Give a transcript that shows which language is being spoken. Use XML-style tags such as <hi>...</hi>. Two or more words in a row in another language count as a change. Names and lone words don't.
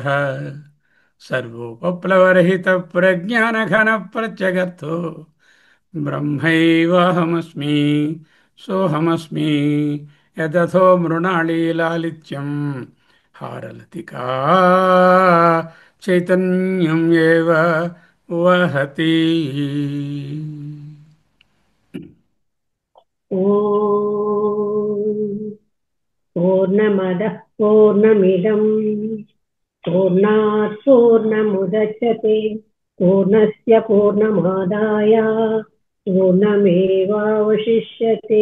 <sa>సర్వోపప్లవరహిత ప్రజ్ఞాన ఘన ప్రత్యగర్థో బ్రహ్మైవాహమస్మి సోహమస్మి. యదథో మృణాళీలాలిత్యం హారలతికా చైతన్యం ఏవ వహతి. ॐ पूर्णमदः पूर्णमिदं पूर्णात् पूर्णमुदच्यते पूर्णस्य पूर्णमादाय पूर्णमेवावशिष्यते।</sa>